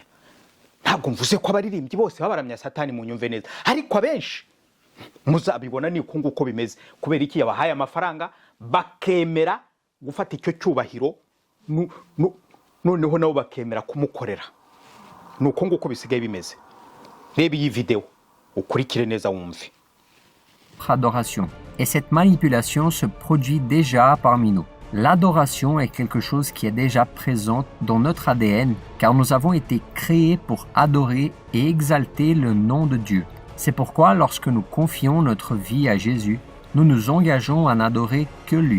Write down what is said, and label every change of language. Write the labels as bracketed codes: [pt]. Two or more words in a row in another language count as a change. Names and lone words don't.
[rw] Ntabwo mvuze ko abaririmbyi bose babaramya Satani, mu nyumve neza, ariko abenshi muzabibona ni uko bimeze. Kubera iki? Yabahaye amafaranga bakemera gufata icyo cyubahiro, noneho nabo bakemera kumukorera. Ni uko bisigaye bimeze. Reba iyi video ukurikire neza wumve. [fr] Adoration. Et cette manipulation se produit déjà parmi nous. L'adoration est quelque chose qui est déjà présent dans notre ADN, car nous avons été créés pour adorer et exalter le nom de Dieu. C'est pourquoi lorsque nous confions notre vie à Jésus, nous nous engageons à n'adorer que lui.